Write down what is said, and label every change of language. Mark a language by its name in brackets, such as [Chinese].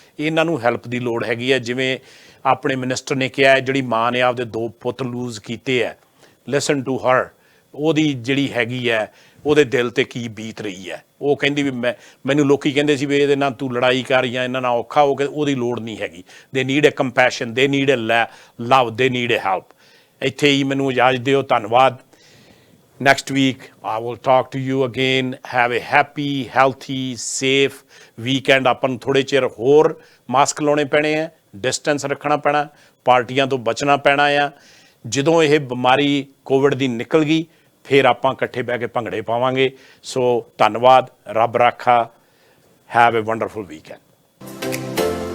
[Punjabi] ਇਹਨਾਂ ਨੂੰ ਹੈਲਪ ਦੀ ਲੋੜ ਹੈਗੀ ਹੈ। ਜਿਵੇਂ ਆਪਣੇ ਮਿਨਿਸਟਰ ਨੇ ਕਿਹਾ ਜਿਹੜੀ ਮਾਂ ਨੇ ਆਪਦੇ 2 ਪੁੱਤ ਲੂਜ਼ ਕੀਤੇ ਹੈ [English] listen to her [Punjabi] ਉਹਦੀ ਜਿਹੜੀ ਹੈਗੀ ਹੈ ਉਹਦੇ ਦਿਲ 'ਤੇ ਕੀ ਬੀਤ ਰਹੀ ਹੈ। ਉਹ ਕਹਿੰਦੀ ਵੀ ਮੈਨੂੰ ਲੋਕੀ ਕਹਿੰਦੇ ਸੀ ਵੀ ਇਹਦੇ ਨਾਲ ਤੂੰ ਲੜਾਈ ਕਰ ਜਾਂ ਇਹਨਾਂ ਨਾਲ ਔਖਾ ਹੋ ਕੇ ਉਹਦੀ ਲੋੜ ਨਹੀਂ ਹੈਗੀ। [English] They need a compassion they need a love they need a help. [Punjabi] ਇੱਥੇ ਹੀ ਮੈਨੂੰ ਇਜਾਜ਼ਤ ਦਿਓ। ਧੰਨਵਾਦ। [English] Next week, I will talk to you again. Have a happy, healthy, safe weekend. [Punjabi] ਆਪਾਂ ਨੂੰ ਥੋੜ੍ਹੇ ਚਿਰ ਹੋਰ ਮਾਸਕ ਲਾਉਣੇ ਪੈਣੇ ਆ, ਡਿਸਟੈਂਸ ਰੱਖਣਾ ਪੈਣਾ, ਪਾਰਟੀਆਂ ਤੋਂ ਬਚਣਾ ਪੈਣਾ ਆ। ਜਦੋਂ ਇਹ ਬਿਮਾਰੀ ਕੋਵਿਡ ਦੀ ਨਿਕਲ ਗਈ ਫਿਰ ਆਪਾਂ ਇਕੱਠੇ ਬਹਿ ਕੇ ਭੰਗੜੇ ਪਾਵਾਂਗੇ। [English] so [Punjabi] ਧੰਨਵਾਦ। ਰੱਬ ਰਾਖਾ। [English] Have a wonderful weekend.